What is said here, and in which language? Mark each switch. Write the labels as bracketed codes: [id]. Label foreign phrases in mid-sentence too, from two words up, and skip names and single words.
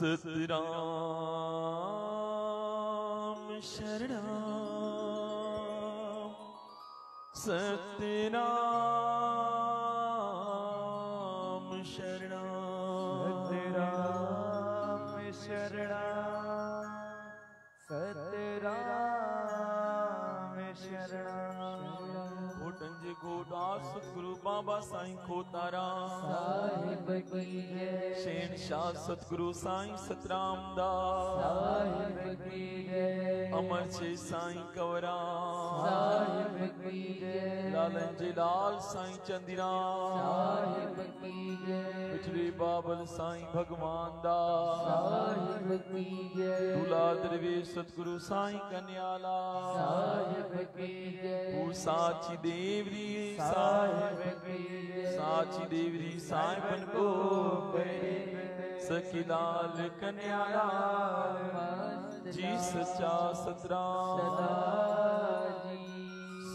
[sd] सतराम शरणम सतराम शरणम सतराम शरणं सतराम शरणं घोटंजे घोटा सतगुरु बाबा साईं खोतारा [hi] साहिब की जय [sd] शहनशाह सतगुरु साईं सतराम दास [hi] साहिब की जय [sd] अमर छे साईं कवरा [hi] साहिब की जय [sd] लालन जे लाल साईं चंदीराम [hi] साहिब की जय [sd] पिछड़े बाबल साईं भगवान दास [hi] साहिब की जय [sd] दूल्हा दरवेश सतगुरु साईं कन्याला [hi] साहिब की जय [sd] साची देवरी [hi] साहिब की जय [sd] साची देवरी साईं को सखी लाल कन्याला जी सच्चा सतराम सदा जी